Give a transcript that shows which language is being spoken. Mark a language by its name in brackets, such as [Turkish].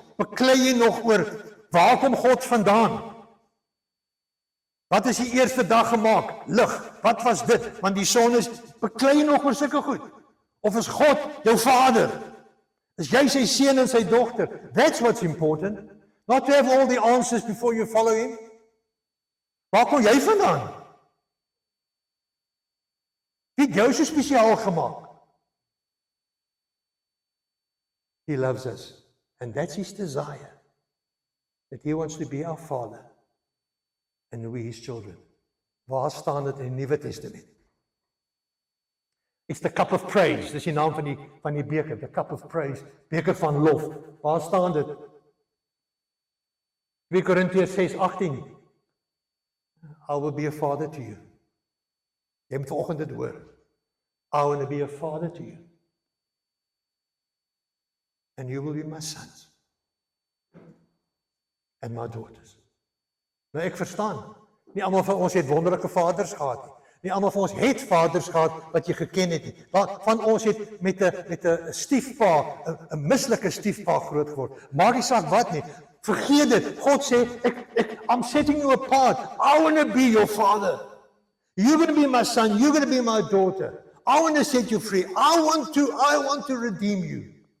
[Afrikaans] Beklei jy nog oor waar kom God vandaan? Wat is die eerste dag gemaak? Lig. Wat was dit? Want die son is, beklei jy nog oor sulke goed? Of is God jou vader? Is jy sy seun en sy dogter? [English] That's what's important. Not to have all the answers before you follow him. [Afrikaans] Waar kom jy vandaan? Wie het jou so spesiaal gemaak? [English] He loves us, and that's his desire, that he wants to be our Father, and we his children. [Afrikaans] Waar staan dit in die Nuwe Testament? [English] It's the cup of praise, [Afrikaans] dis die naam van die beker, [English] the cup of praise, [Afrikaans] beker van lof. Waar staan dit? [English] 2 Korintiërs 6:18. I will be a father to you. [Afrikaans] Jy moet vanoggend dit hoor. [English] I want to be a father to you. And you will be my sons. And my daughters. [Afrikaans] Nou ek verstaan. Nie almal van ons het wonderlike vaders gehad nie. Nie almal van ons het vaders gehad wat jy geken het nie. Van ons het met 'n stiefpa, 'n mislike stiefpa groot geword. Maak nie saak wat nie. Vergeet dit. God sê, I'm setting you apart. I want to be your father. You're going to be my son. You're going to be my daughter. I want to set you free. I want to redeem you.